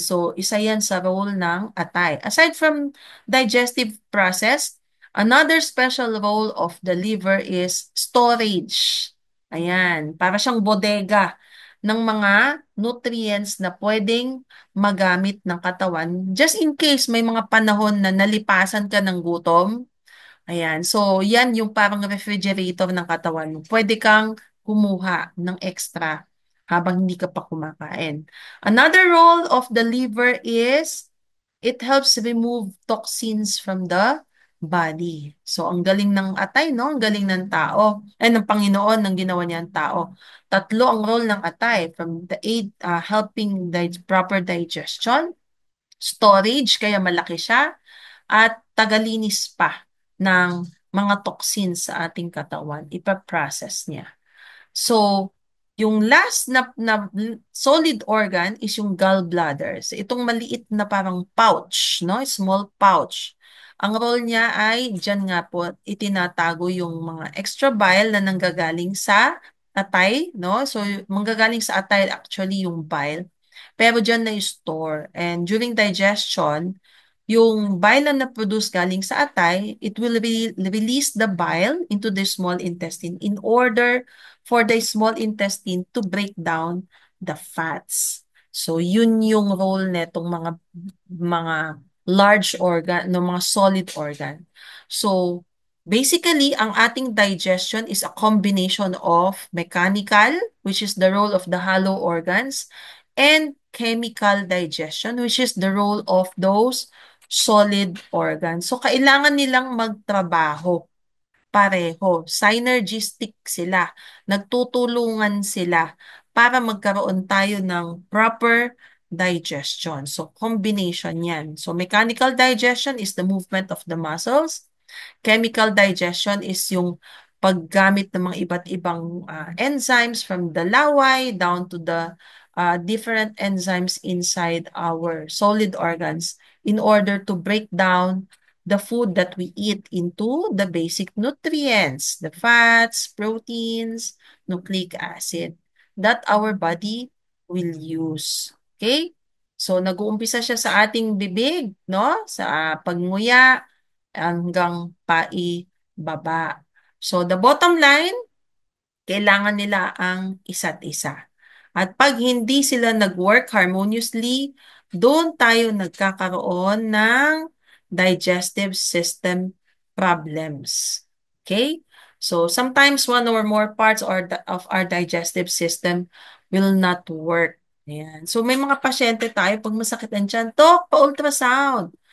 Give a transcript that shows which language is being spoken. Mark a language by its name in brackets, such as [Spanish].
[Filipino] So, isa yan sa role ng atay. [English] Aside from digestive process, another special role of the liver is storage. [Filipino] Ayan. Para siyang bodega ng mga nutrients na pwedeng magamit ng katawan [English] just in case [Filipino] may mga panahon na nalipasan ka ng gutom. Ayan. So, yan yung parang refrigerator ng katawan mo. Pwede kang kumuha ng extra habang hindi ka pa kumakain. [English] Another role of the liver is it helps remove toxins from the body. [Filipino] So, ang galing ng atay, no? Ang galing ng tao. Ng Panginoon ng ginawa niya ang tao. Tatlo ang role ng atay [English] from the aid, helping proper digestion, storage, [Filipino] kaya malaki siya, at tagalinis pa ng mga toxins sa ating katawan, ipaprocess niya. So, yung last na solid organ is yung gallbladder. So, itong maliit na parang pouch, no? [English] Small pouch. [Filipino] Ang role niya ay, dyan nga po, itinatago yung mga extra bile na nanggagaling sa atay, no? So, manggagaling sa atay actually yung bile. Pero dyan na-store. [English] And during digestion, [Filipino] yung bile na na-produce galing sa atay, [English] it will release the bile into the small intestine in order for the small intestine to break down the fats. [Filipino] So yun yung role netong mga large organ, no, mga solid organ. [English] So basically, [Filipino] ang ating [English] digestion is a combination of mechanical, which is the role of the hollow organs, and chemical digestion, which is the role of those solid organs. [Filipino] So kailangan nilang magtrabaho pareho. Synergistic sila. Nagtutulungan sila para magkaroon tayo ng proper digestion. So, combination yan. [English] So, mechanical digestion is the movement of the muscles. Chemical digestion is [Filipino] yung paggamit ng mga iba't ibang [English] enzymes from the laway down to the different enzymes inside our solid organs in order to break down the food that we eat into the basic nutrients, the fats, proteins, nucleic acid that our body will use. Okay? [Filipino] So, nag-uumpisa siya sa ating bibig, no? Sa pagnguya hanggang paibaba. [English] So, the bottom line, [Filipino] kailangan nila ang isa't isa. At pag hindi sila nag-work harmoniously, doon tayo nagkakaroon ng [English] digestive system problems. [Filipino] Okay? [English] So, sometimes one or more parts of our digestive system will not work. [Filipino] Ayan. So, may mga pasyente tayo, pag masakit ang tiyan, tok, pa-ultrasound.